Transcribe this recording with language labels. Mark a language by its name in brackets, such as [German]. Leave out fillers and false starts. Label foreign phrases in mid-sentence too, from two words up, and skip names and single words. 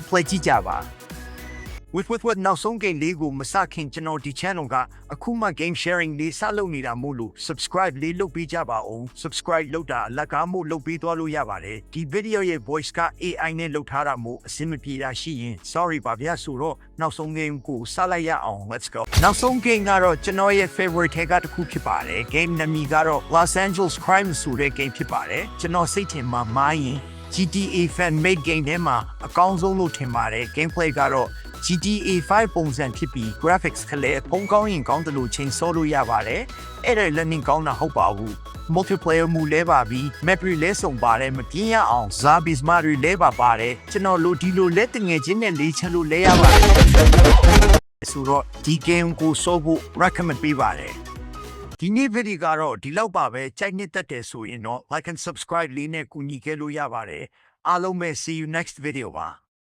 [Burmese] play ကြည့်ကြပါwith နောက်ဆုံး game လေးကိုမစခင်ကျွန်တော်ဒီ channel ကအခုမှ [English] game sharing [Burmese] လေးစလုပ်နေတာမို့လို့ subscribe လေးလုပ်ပေးကြပါဦး subscribe လုပ်တာအလကားမို့လုပ်ပေးသွားလို့ရပါတယ်ဒီ video ရဲ့ voice က AI နဲ့လုပ်ထားတာ မို့အဆင်မပြေတာရှိရင် sorry ပါဗျာဆိုတော့နောက်ဆုံး game ကိုစလိုက်ရအောင် [English] let's go [Burmese] နောက်ဆုံး game ကတော့ကျွန်တော်ရဲ့ favorite ထဲကတစ်ခုဖြစ်ပါတယ် game နာမည်ကတော့ Los Angeles Crime ဆိုတဲ့ game ဖြစ်ပါတယ်ကျွန်တော်စိတ်ထင်မှာမိုင်းရင် GTA [English] fan made game [Burmese] ထဲမှာအကောင်းဆုံးလို့ထင်ပါတယ် gameplay ကတော့ GTA 5 ပုံစံဖြစ်ပြီး graphics ကလည်းဖုံးကောင်းရင်ကောင်းတယ်လို့ချိန်ဆောလို့ရပါတယ်အဲ့ဒါလည်းနင်းကောင်းတာဟုတ်ပါဘူး multiplayer မူလဲပါပြီး map တွေလဲစုံပါတယ်မပြင်းရအောင် zombies မာတွေလဲပါပါတယ်ကျွန်တော်လိုဒီလိုလက်တငယ်ချင်းနဲ့လေးချက်လို့လဲရပါတယ်ဆိုတော့ဒီ game ကိုစောဖို့ recommend ပေးပါတယ်ဒီနေ့ video ကတော့ဒီလောက်ပါပဲကြိုက်နှစ်သက်တယ်ဆိုရင်တော့ [English] like and subscribe [Burmese] လေးနဲ့ကူညီခဲ့လို့ရပါတယ်အားလုံးပဲ [English] see you next video [Burmese] ပါ